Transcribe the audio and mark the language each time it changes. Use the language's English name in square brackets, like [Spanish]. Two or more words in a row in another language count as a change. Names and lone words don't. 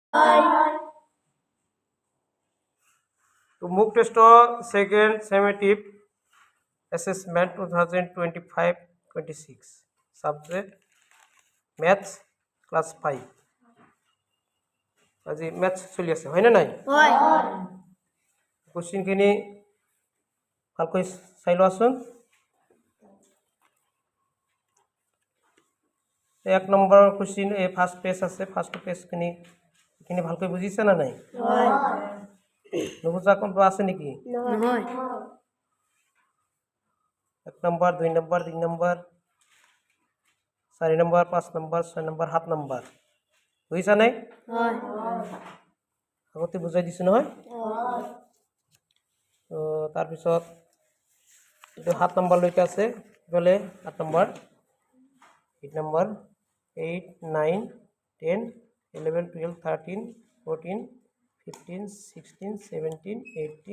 [English] तो mock test second summative assessment 2025-26 subject maths class 5 [Assamese] আজি maths চলি আছে হয় না নাই হয় কোশ্চেন খিনি ভালকৈ চাই লোৱাচোন এক নম্বৰ কোশ্চেন এই [English] first page [Assamese] আছে [English] first page [Assamese] খিনি ভালকৈ বুজিছে না নাই হয় নুবুজা কোনটো আছে নেকি নহয় এক নম্বৰ 2 নম্বৰ 3 নম্বৰ 4 নম্বৰ 5 নম্বৰ 6 নম্বৰ 7 নম্বৰ বুজিছা নাই হয় আগতে বুজাই দিছো নহয় হয় তো তাৰ পিছত এটো 7 নম্বৰ লৈকে আছে গলে 8 নম্বৰ 8 নম্বৰ 8 9 10 11 12 13 14 15 16 17 18